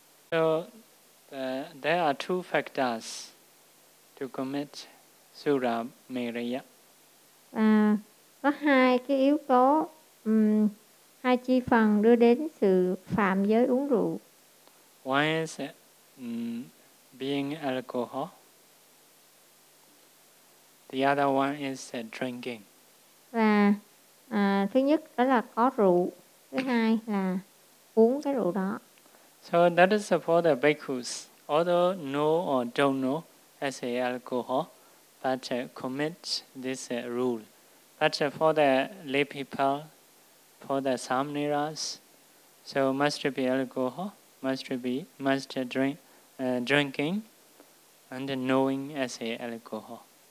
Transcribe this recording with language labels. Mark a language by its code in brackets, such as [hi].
[en] So there are two factors to commit Suramariya. [vi] Có hai cái yếu tố, hai chi phần đưa đến sự phạm giới uống rượu. [en] One is being alcohol. The other one is drinking. [vi] Và thứ nhất đó là có rượu, thứ hai là uống cái rượu đó. [en] So that is for the bhikkhus, although know or don't know as a alcohol, but commit this rule. But for the lay people, for the samniras, so must be alcohol, must drink, drinking, and knowing as a alcohol.